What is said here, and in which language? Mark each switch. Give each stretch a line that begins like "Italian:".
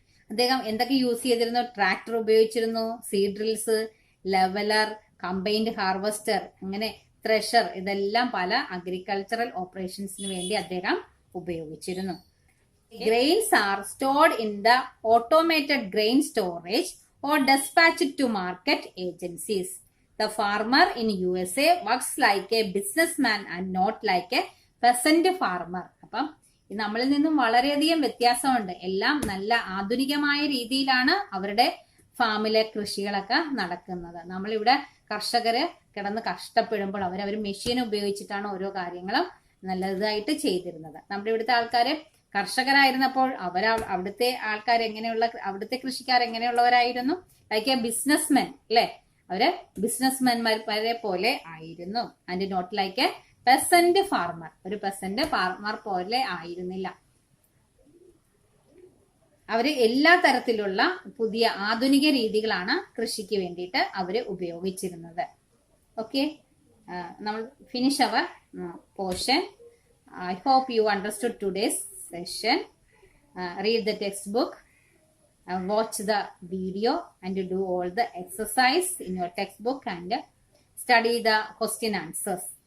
Malayalam: അദ്ദേഹം എന്തൊക്കെ യൂസ് ചെയ്തിരുന്നു? ട്രാക്ടർ ഉപയോഗിച്ചിരുന്നു, seed drills, leveller, combined harvester, അങ്ങനെ ത്രഷർ, ഇതെല്ലാം പല അഗ്രികൾച്ചറൽ ഓപ്പറേഷൻസിന് വേണ്ടി അദ്ദേഹം ഉപയോഗിച്ചിരുന്നു.
English: Grains are stored in the automated grain storage or dispatched to market agencies. The farmer in USA works like a businessman and not like a peasant farmer.
Malayalam: അപ്പം നമ്മളിൽ നിന്നും വളരെയധികം വ്യത്യാസമുണ്ട്. എല്ലാം നല്ല ആധുനികമായ രീതിയിലാണ് അവരുടെ ഫാമിലെ കൃഷികളൊക്കെ നടക്കുന്നത്. നമ്മളിവിടെ കർഷകര് കിടന്ന് കഷ്ടപ്പെടുമ്പോൾ അവർ മെഷീൻ ഉപയോഗിച്ചിട്ടാണ് ഓരോ കാര്യങ്ങളും നല്ലതായിട്ട് ചെയ്തിരുന്നത്. നമ്മുടെ ഇവിടുത്തെ ആൾക്കാര് കർഷകരായിരുന്നപ്പോൾ അവിടുത്തെ ആൾക്കാർ എങ്ങനെയുള്ള അവിടുത്തെ കൃഷിക്കാർ എങ്ങനെയുള്ളവരായിരുന്നു?
English: like a businessmen
Malayalam: അല്ലെ, അവര് ബിസിനസ്മെൻമാരെ പോലെ ആയിരുന്നു.
English: and not like a peasant farmer,
Malayalam: ഒരു പെസന്റ് ഫാർമർ പോലെ ആയിരുന്നില്ല. അവര് എല്ലാ തരത്തിലുള്ള പുതിയ ആധുനിക രീതികളാണ് കൃഷിക്ക് വേണ്ടിയിട്ട് അവര് ഉപയോഗിച്ചിരുന്നത്.
English: Okay, നമ്മൾ finish our portion. I hope you understood today's session. Read the textbook, watch the video and do all the exercise in your textbook and study the question answers.